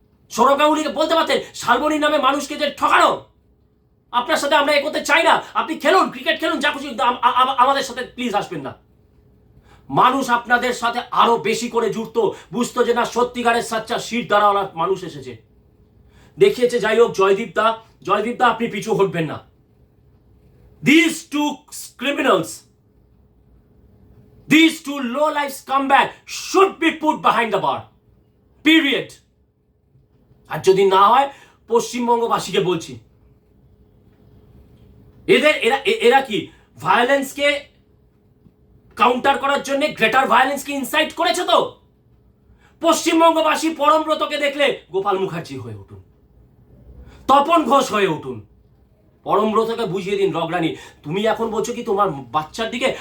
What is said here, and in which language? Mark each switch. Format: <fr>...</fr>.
<bn>সৌরভ গাঙ্গুলিকে বলতে পারতেন শালবনির নামে মানুষকে যে ঠকানো, আপনার সাথে আমরা এগোতে চাই না, আপনি খেলুন, ক্রিকেট খেলুন, যা খুশি, আমাদের সাথে প্লিজ আসবেন না। মানুষ আপনাদের সাথে আরো বেশি করে জুড়তো, বুঝতো যে না সত্যিকারের সাচ্চা শির দ্বারাওয়ালা মানুষ এসেছে, দেখিয়েছে। যাই হোক, জয়দীপ দা আপনি পিছু হটবেন না।</bn> <en>These two criminals, these two low-life scumbags should be put behind the bar. Period.</en> <bn>আর যদি না হয় পশ্চিমবঙ্গবাসীকে বলছি, এরা কি ভায়োলেন্সকে কাউন্টার করার জন্য গ্রেটার ভায়োলেন্সকে ইনসাইট করেছে? তো পশ্চিমবঙ্গবাসী পরমব্রতকে দেখলে গোপাল মুখার্জি হয়ে উঠুন, তপন ঘোষ হয়ে উঠুন, পরমব্রতকে বুঝিয়ে দিন রগরানী তুমি এখন বলছো কি তোমার বাচ্চার দিকে?</bn>